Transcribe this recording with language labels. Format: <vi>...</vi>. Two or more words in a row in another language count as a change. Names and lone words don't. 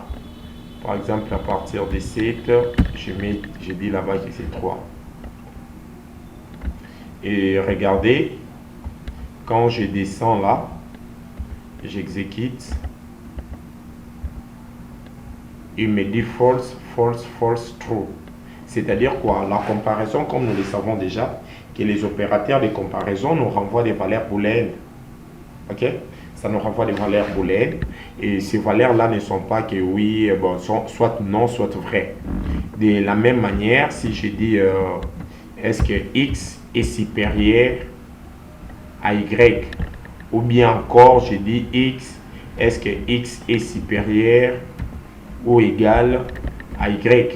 <fr>Par exemple, à partir de 7, je dis là-bas que c'est 3. Et regardez, quand je descends là, j'exécute, il me dit</fr> <en>false, false, false, true.</en> <fr>C'est-à-dire quoi? La comparaison, comme nous le savons déjà, que les opérateurs de comparaison nous renvoient des valeurs booléennes. Ok? Ça nous renvoie des valeurs booléennes. Et ces valeurs-là ne sont pas que oui, bon, soit non, soit vrai. De la même manière, si je dis est-ce que x est supérieur à y, ou bien encore je dis x, est-ce que x est supérieur ou égal à y?</fr>